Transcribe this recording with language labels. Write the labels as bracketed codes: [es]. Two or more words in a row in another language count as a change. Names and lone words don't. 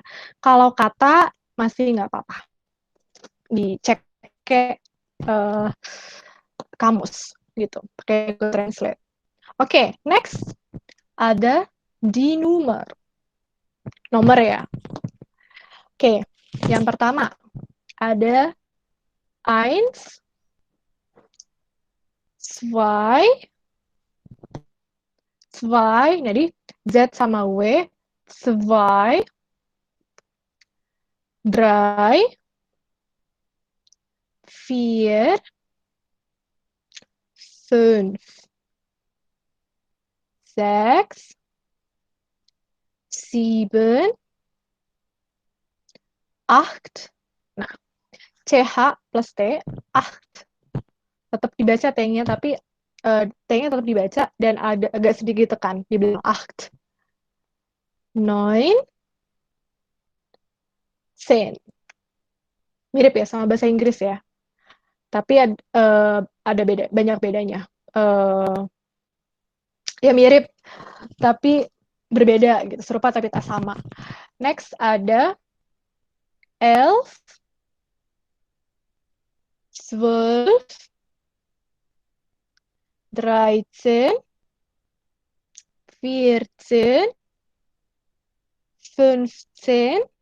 [id] Kalau kata masih nggak apa-apa. Dicek ke kamus gitu, pakai Google Translate. Oke, next ada di nomor ya. Oke, yang pertama ada eins, zwei, jadi Z sama W, [de] zwei, drei, vier, fünf, sechs, sieben, acht. [id] Nah, CH plus T, acht. Tetap dibaca T-nya, tapi T-nya tetap dibaca dan ada agak sedikit tekan. Dibilang [de] acht. Neun, zehn. [id] Mirip ya sama bahasa Inggris ya. Tapi ada banyak bedanya. Ya mirip, tapi berbeda gitu. Serupa tapi tak sama. Next ada elf, 12, 13, 14, 15,